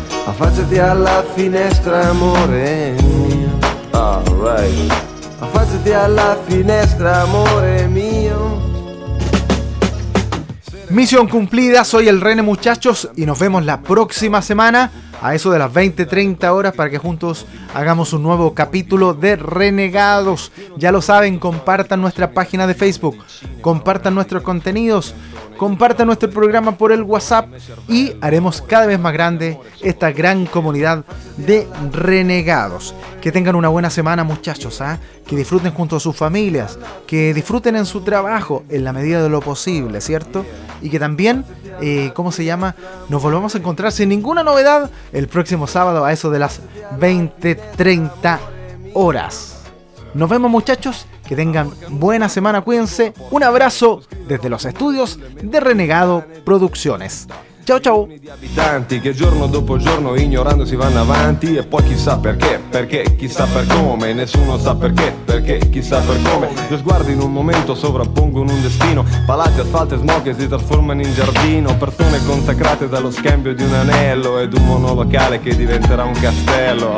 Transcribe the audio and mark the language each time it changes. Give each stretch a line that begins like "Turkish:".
Italian: Affacciati alla finestra, amore. Alright. Affacciati alla finestra, amore mio.
Spanish: Misión cumplida, soy el René, muchachos, y nos vemos la próxima semana a eso de las 20:30 horas para que juntos hagamos un nuevo capítulo de Renegados. Ya lo saben, compartan nuestra página de Facebook, compartan nuestros contenidos, compartan nuestro programa por el WhatsApp y haremos cada vez más grande esta gran comunidad de Renegados. Que tengan una buena semana, muchachos, ¿eh? Que disfruten junto a sus familias, que disfruten en su trabajo en la medida de lo posible, ¿cierto? Y que también, nos volvamos a encontrar sin ninguna novedad el próximo sábado a eso de las 20:30 horas. Nos vemos, muchachos. Que tengan buena semana, cuídense. Un abrazo desde los estudios de Renegado Producciones. Chau, chau.
Italian: Abitanti che giorno dopo giorno ignorando si vanno avanti e poi chissà perché, perché chissà per come, nessuno sa perché, perché chissà per come. Lo sguardo in un momento sovrappongono un destino, palazzi, asfalto e smog che si trasformano in giardino, persone consacrate dallo scambio di un anello ed un monolocale che diventerà un castello.